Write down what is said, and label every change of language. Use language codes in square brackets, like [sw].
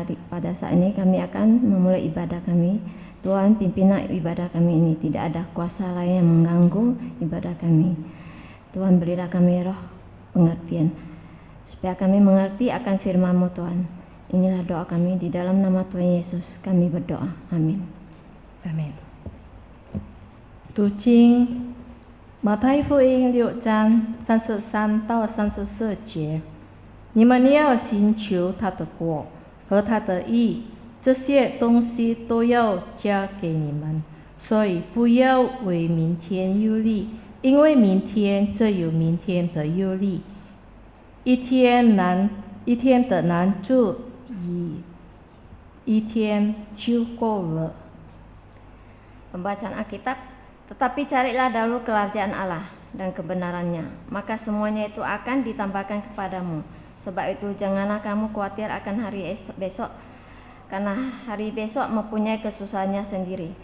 [id] Pada saat ini kami akan memulai ibadah kami. Tuhan, pimpinlah ibadah kami ini. Tidak ada kuasa lain yang mengganggu ibadah kami. Tuhan, berilah kami roh pengertian, supaya kami mengerti akan firman-Mu, Tuhan. Inilah doa kami, di dalam nama Tuhan Yesus kami berdoa. Amin. Amen. [zh] 读经，马太福音6章33到34节，你们要寻求他的国和他的义，这些东西都要加给你们。所以不要为明天忧虑，因为明天自有明天的忧虑。一天的难处一天就够了。 [id] Pembacaan Alkitab, tetapi carilah dahulu kerajaan Allah dan kebenarannya, maka semuanya itu akan ditambahkan kepadamu. Sebab itu janganlah kamu khawatir akan hari besok, karena hari besok mempunyai kesusahannya sendiri.